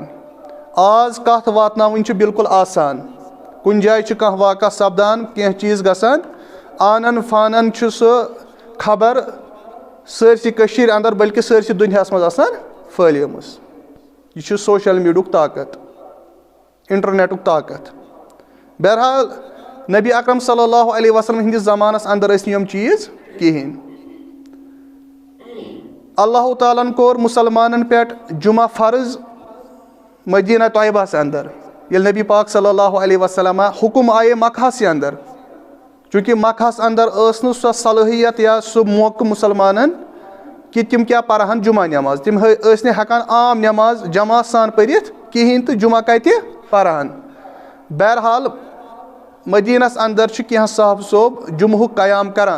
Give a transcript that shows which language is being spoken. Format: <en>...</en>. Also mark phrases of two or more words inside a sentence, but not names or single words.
<ks>آز کتھ واتناوٕنۍ چھِ بالکُل آسان. کُنہِ جایہِ چھُ کانٛہہ واقعہ سپدان, کینٛہہ چیٖز گژھان, آنن فانن چھُ سُہ خبر سٲرسٕے کٔشیٖرِ انٛدر بٔلکہِ سٲرسٕے دُنیاہس منٛز آسان پھٔہلیمٕژ. یہِ چھُ سوشل میٖڈیاہُک طاقت, انٹرنیٹُک طاقت. بہرحال نبی اکرم</ks> <ar>صلی اللہ علیہ وسلم</ar> <ks>ہِنٛدِس زمانس انٛدر ٲسۍ نہٕ یِم چیٖز کِہینۍ. اللہ تعالیٰ ہن کوٚر مُسلمانن پٮ۪ٹھ جمعہ فرض مدیٖنہ طیبہس انٛدر, ییٚلہِ نبی پاک</ks> <ar>صلی اللہ علیہ وسلم</ar> <ks>حُکُم آیے مکہسٕے انٛدر. چوٗنٛکہِ مکہس انٛدر ٲس نہٕ سۄ صلٲحیت یا سُہ موقعہٕ مُسلمانن کہِ تِم کیٛاہ پرہن جمعہ نٮ۪ماز. تِم ٲسۍ نہٕ ہٮ۪کان عام نٮ۪ماز جماعت سان پٔرِتھ کِہینۍ تہٕ جمعہ کتہِ پرہن. بہرحال مدیٖنس انٛدر چھُ کینٛہہ صاحب صٲب جمعہُک قیام کران.</ks>